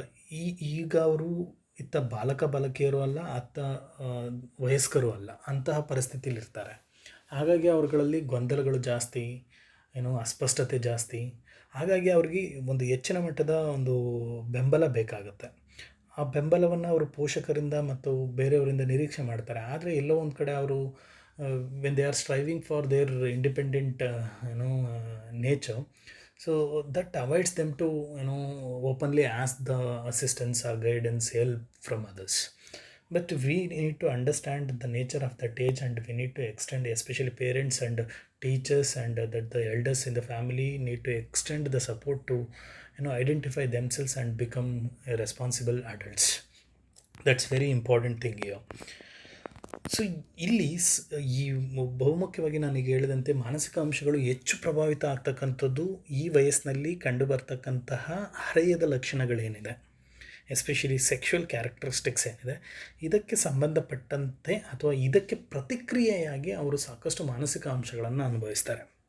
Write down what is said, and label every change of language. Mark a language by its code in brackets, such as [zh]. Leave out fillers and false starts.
[kn] ಈಗ ಅವರು ಇತ್ತ ಬಾಲಕ ಬಾಲಕಿಯರು ಅಲ್ಲ, ಅತ್ತ ವಯಸ್ಕರು ಅಲ್ಲ, ಅಂತಹ ಪರಿಸ್ಥಿತಿಲಿರ್ತಾರೆ. ಹಾಗಾಗಿ ಅವ್ರುಗಳಲ್ಲಿ ಗೊಂದಲಗಳು ಜಾಸ್ತಿ, ಅಸ್ಪಷ್ಟತೆ ಜಾಸ್ತಿ. ಹಾಗಾಗಿ ಅವ್ರಿಗೆ ಒಂದು ಹೆಚ್ಚಿನ ಮಟ್ಟದ ಒಂದು ಬೆಂಬಲ ಬೇಕಾಗುತ್ತೆ. ಆ ಬೆಂಬಲವನ್ನು ಅವರು ಪೋಷಕರಿಂದ ಮತ್ತು ಬೇರೆಯವರಿಂದ ನಿರೀಕ್ಷೆ ಮಾಡ್ತಾರೆ. ಆದರೆ ಎಲ್ಲೋ ಒಂದು ಕಡೆ ಅವರು [en] when they are striving for their independent nature, so that avoids them to openly ask the assistance or guidance, help from others. But we need to understand the nature of that age, and we need to extend, especially parents and teachers and that the elders in the family need to extend the support to identify themselves and become responsible adults. That's very important thing here. [kn] So ಇಲ್ಲಿ ಈ ಬಹುಮುಖ್ಯವಾಗಿ ನನಗೆ ಹೇಳಿದಂತೆ ಮಾನಸಿಕ ಅಂಶಗಳು ಹೆಚ್ಚು ಪ್ರಭಾವಿತ ಆಗ್ತಕ್ಕಂಥದ್ದು ಈ ವಯಸ್ಸಿನಲ್ಲಿ ಕಂಡುಬರ್ತಕ್ಕಂತಹ ಹರೆಯದ ಲಕ್ಷಣಗಳೇನಿದೆ, ಎಸ್ಪೆಷಲಿ ಸೆಕ್ಷುವಲ್ ಕ್ಯಾರೆಕ್ಟರಿಸ್ಟಿಕ್ಸ್ ಏನಿದೆ, ಇದಕ್ಕೆ ಸಂಬಂಧಪಟ್ಟಂತೆ ಅಥವಾ ಇದಕ್ಕೆ ಪ್ರತಿಕ್ರಿಯೆಯಾಗಿ ಅವರು ಸಾಕಷ್ಟು ಮಾನಸಿಕ ಅಂಶಗಳನ್ನು ಅನುಭವಿಸ್ತಾರೆ.